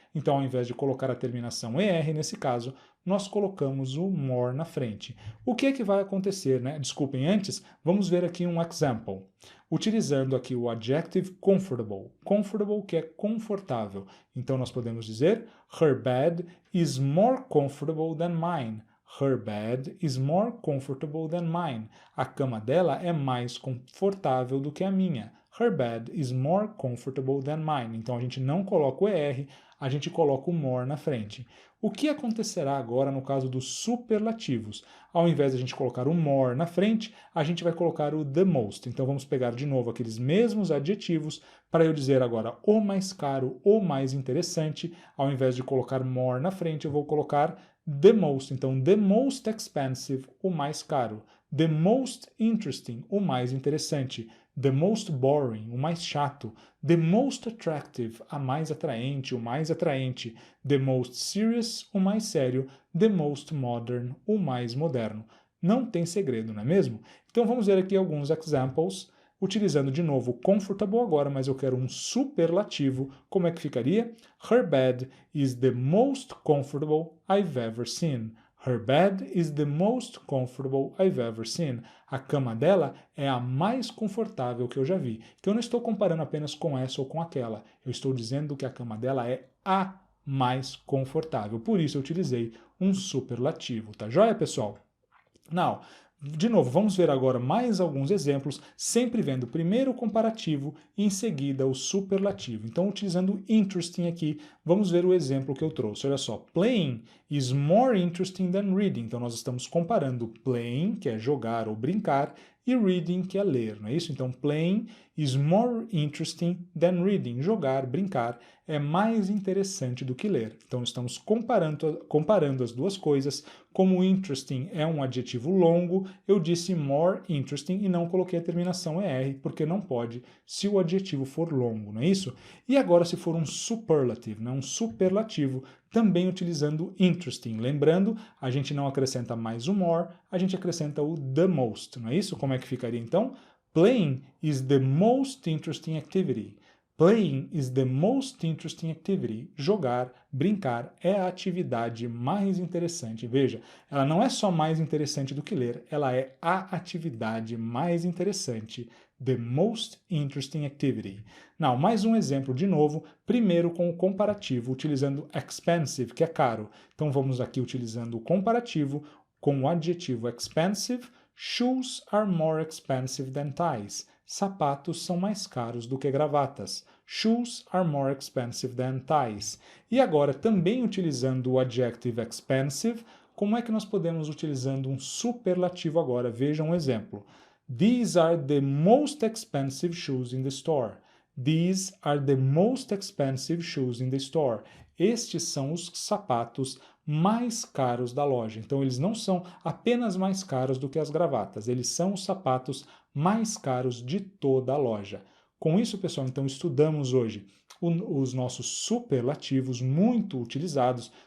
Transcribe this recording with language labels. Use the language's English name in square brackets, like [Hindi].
[Portuguese] Então, ao invés de colocar a terminação ER, nesse caso, nós colocamos o more na frente. O que é que vai acontecer, né? Desculpem, antes, vamos ver aqui um example. Utilizando aqui o adjective comfortable. Comfortable, que é confortável. Então, nós podemos dizer, [English] her bed is more comfortable than mine. Her bed is more comfortable than mine. [Portuguese] A cama dela é mais confortável do que a minha. [English] Her bed is more comfortable than mine. [Portuguese] Então, a gente não coloca o ER, a gente coloca o more na frente. O que acontecerá agora no caso dos superlativos? Ao invés de a gente colocar o more na frente, a gente vai colocar o the most. Então, vamos pegar de novo aqueles mesmos adjetivos para eu dizer agora o mais caro, o mais interessante. Ao invés de colocar more na frente, eu vou colocar the most. Então, [English] the most expensive, [Portuguese] o mais caro. [English] The most interesting, [Portuguese] o mais interessante. [English] The most boring, [Portuguese] o mais chato. [English] The most attractive, [Portuguese] a mais atraente, o mais atraente. [English] The most serious, [Portuguese] o mais sério. [English] The most modern, [Portuguese] o mais moderno. Não tem segredo, não é mesmo? Então vamos ver aqui alguns examples, utilizando de novo comfortable agora, mas eu quero um superlativo. Como é que ficaria? [English] Her bed is the most comfortable I've ever seen. Her bed is the most comfortable I've ever seen. [Portuguese] A cama dela é a mais confortável que eu já vi. Então eu não estou comparando apenas com essa ou com aquela. Eu estou dizendo que a cama dela é a mais confortável. Por isso eu utilizei um superlativo. Tá joia, pessoal? Now, de novo, vamos ver agora mais alguns exemplos, sempre vendo primeiro o comparativo e em seguida o superlativo. Então, utilizando interesting aqui, vamos ver o exemplo que eu trouxe. Olha só, [English] playing is more interesting than reading. [Portuguese] Então, nós estamos comparando playing, que é jogar ou brincar, e reading, que é ler, não é isso? [English] Então, playing is more interesting than reading. [Portuguese] Jogar, brincar, é mais interessante do que ler. Então, estamos comparando as duas coisas. Como interesting é um adjetivo longo, eu disse more interesting e não coloquei a terminação ER, porque não pode se o adjetivo for longo, não é isso? E agora, se for um superlative, né, um superlativo, também utilizando interesting. Lembrando, a gente não acrescenta mais o more, a gente acrescenta o the most, não é isso? Como é que ficaria então? [English] Playing is the most interesting activity. Playing is the most interesting activity. [Portuguese] Jogar, brincar, é a atividade mais interessante. Veja, ela não é só mais interessante do que ler, ela é a atividade mais interessante. [English] The most interesting activity. [Portuguese] Now, mais um exemplo de novo, primeiro com o comparativo, utilizando expensive, que é caro. Então vamos aqui utilizando o comparativo com o adjetivo expensive. [English] Shoes are more expensive than ties. [Portuguese] Sapatos são mais caros do que gravatas. [English] Shoes are more expensive than ties. [Portuguese] E agora, também utilizando o adjective expensive, como é que nós podemos utilizando um superlativo agora? Veja um exemplo. [English] These are the most expensive shoes in the store. These are the most expensive shoes in the store. [Portuguese] Estes são os sapatos mais caros da loja. Então, eles não são apenas mais caros do que as gravatas, eles são os sapatos mais caros de toda a loja. Com isso, pessoal, então estudamos hoje os nossos superlativos muito utilizados.